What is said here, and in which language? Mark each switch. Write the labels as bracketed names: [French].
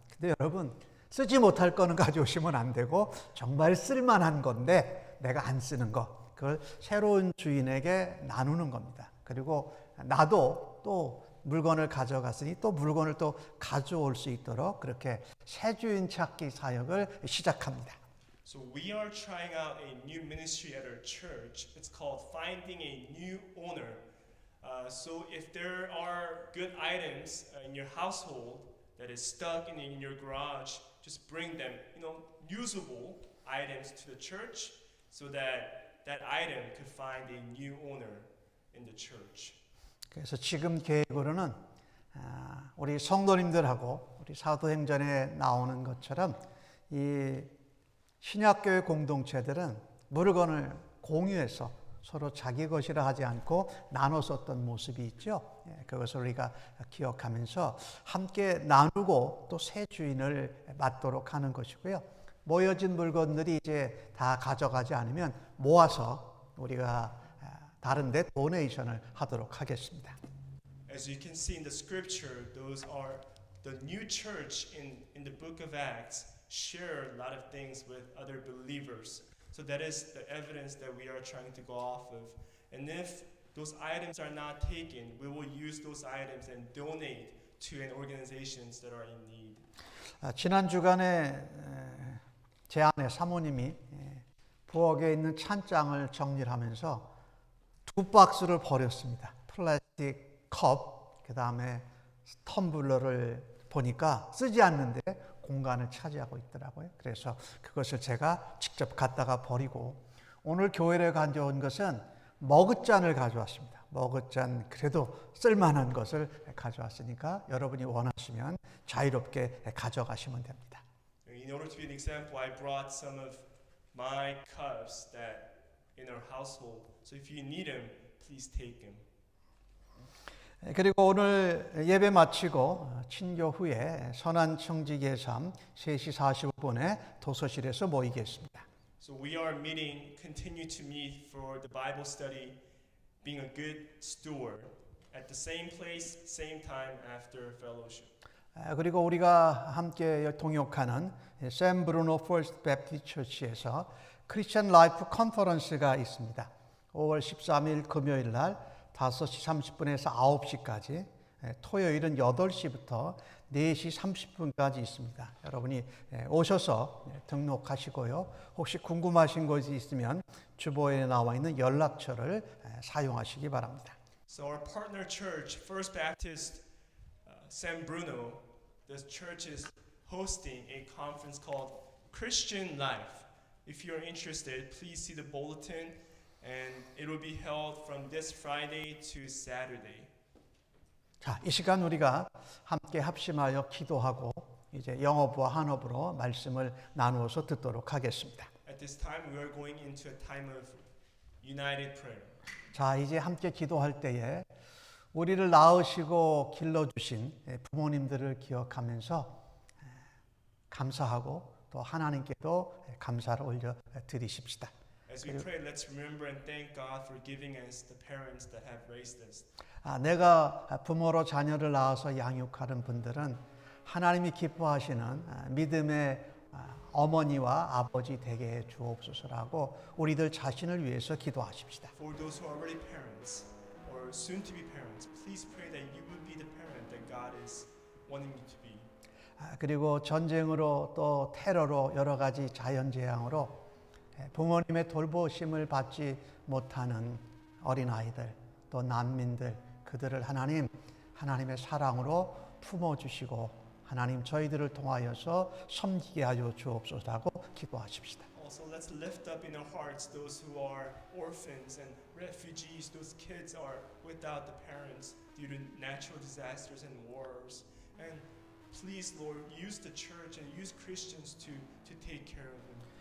[Korean] 근데 여러분, 쓰지 못할 거는 가져오시면 안 되고 정말 쓸만한 건데 내가 안 쓰는 것. 그걸 새로운 주인에게 나누는 겁니다. 그리고 나도 또 물건을 가져갔으니 또 물건을 또 가져올 수 있도록 그렇게 새 주인 찾기 사역을 시작합니다. [English] So we are trying out a new ministry at our church. It's called Finding a New Owner. So if there are good items in your household that is stuck in your garage, just bring them, usable items to the church so that that item could find a new owner in the church. [Korean] 그래서 지금 계획으로는 우리 성도님들하고 우리 사도행전에 나오는 것처럼 이 신약교회 공동체들은 물건을 공유해서 서로 자기 것이라 하지 않고 나눠 썼던 모습이 있죠. 그것을 우리가 기억하면서 함께 나누고 또 새 주인을 맡도록 하는 것이고요. 모여진 물건들이 이제 다 가져가지 않으면 모아서 우리가 다른 데 도네이션을 하도록 하겠습니다. [English] As you can see in the scripture, those are the new church in the book of Acts share a lot of things with other believers. So that is the evidence that we are trying to go off of. And if those items are not taken, we will use those items and donate to an organizations that are in need. [Korean] 지난 주간에 제 아내 사모님이 부엌에 있는 찬장을 정리를 하면서 2박스를 버렸습니다. 플라스틱 컵, 그 다음에 텀블러를 보니까 쓰지 않는데 공간을 차지하고 있더라고요. 그래서 그것을 제가 직접 갖다가 버리고 오늘 교회에 가져온 것은 머그잔을 가져왔습니다. 머그잔 그래도 쓸만한 것을 가져왔으니까 여러분이 원하시면 자유롭게 가져가시면 됩니다. [English] In order to be an example, I brought some of my cups that in our household. So if you need them, please take them. [Korean] 그리고 오늘 예배 마치고 친교 후에 선한 청지기의 삶 3시 45분에 도서실에서 모이겠습니다. [English] So we are meeting, continue to meet for the Bible study, being a good steward at the same place, same time after fellowship. [Korean] 그리고 우리가 함께 동역하는 샘 브루노 퍼스트 배프티스트 처치에서 크리스천 라이프 컨퍼런스가 있습니다. 5월 13일 금요일 날 5시 30분에서 9시까지, 토요일은 8시부터 4시 30분까지 있습니다. 여러분이 오셔서 등록하시고요. 혹시 궁금하신 것이 있으면 주보에 나와 있는 연락처를 사용하시기 바랍니다. [English] So our partner church, First Baptist San Bruno, this church is hosting a conference called Christian Life. If you're interested, please see the bulletin. And it will be held from this Friday to Saturday. [Korean] 자, 이 시간 우리가 함께 합심하여 기도하고 이제 영어부와 한어부로 말씀을 나누어서 듣도록 하겠습니다. [English] At this time, we are going into a time of united prayer. [Korean] 자, 이제 함께 기도할 때에 우리를 낳으시고 길러주신 부모님들을 기억하면서 감사하고 또 하나님께도 감사를 올려드리십시다. [English] As we pray, let's remember and thank God for giving us the parents that have raised us. [Korean] 내가 부모로 자녀를 낳아서 양육하는 분들은 하나님이 기뻐하시는 믿음의 어머니와 아버지 되게 해 주옵소서라고 우리들 자신을 위해서 기도하십시다. [English] For those who are already parents or soon to be parents, please pray that you would be the parent that God is wanting you to be. [Korean] 그리고 전쟁으로 또 테러로 여러 가지 자연재앙으로 부모님의 돌보심을 받지 못하는 어린아이들 또 난민들 그들을 하나님의 사랑으로 품어주시고 하나님 저희들을 통하여서 섬기게 하여 주옵소서라고 기도하십시다. [English] Also, let's lift up in our hearts those who are orphans and refugees. Those kids are without the parents due to natural disasters and wars. And please, Lord, use the church and use Christians to take care of them.